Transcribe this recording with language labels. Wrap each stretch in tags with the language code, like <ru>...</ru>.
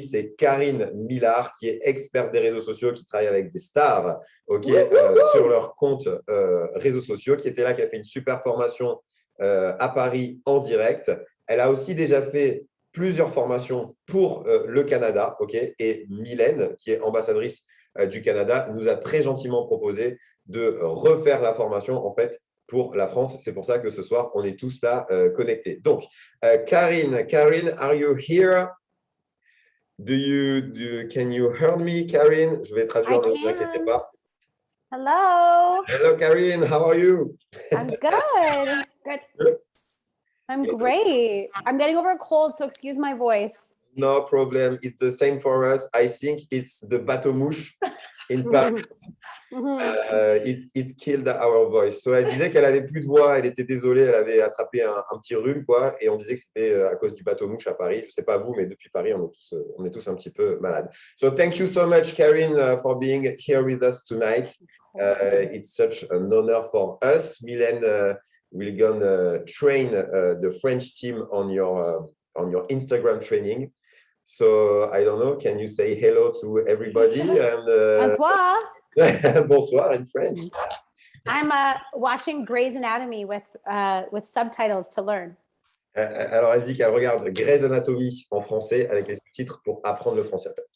<fr>C'est Karine Millard, qui est experte des réseaux sociaux, qui travaille avec des stars sur leurs comptes réseaux sociaux, qui était là, qui a fait une super formation à Paris en direct. Elle a aussi déjà fait plusieurs formations pour le Canada. Et Mylène, qui est ambassadrice du Canada, nous a très gentiment proposé de refaire la formation en fait pour la France. C'est pour ça que ce soir, on est tous là connectés.</fr> <en>Donc, Karine, are you here? Can you hear me, Karine?</en> <fr>Je vais traduire, ne vous inquiétez pas.</fr> <en>Hello. Hello, Karine. How are you? I'm good. Good. I'm great. I'm getting over a cold, so excuse my voice. No problem. It's the same for us. I think it's the bateau mouche in Paris. It killed our voice.</en> <fr>So, elle disait qu'elle avait plus de voix. Elle était désolée. Elle avait attrapé un petit rhume, quoi. Et on disait que c'était à cause du bateau mouche à Paris. Je sais pas vous, mais depuis Paris, on est tous un petit peu malades.</fr> <en>So, thank you so much, Karine, for being here with us tonight. It's such an honor for us. Mylène will gonna train the French team on your Instagram training. So I don't know, can you say hello to everybody? And,</en> <fr>Bonsoir.</fr> <en>Bonsoir in French. I'm watching Grey's Anatomy with subtitles to learn.</en> <fr>Alors elle dit qu'elle regarde Grey's Anatomy en français avec les sous-titres pour apprendre le français.</fr>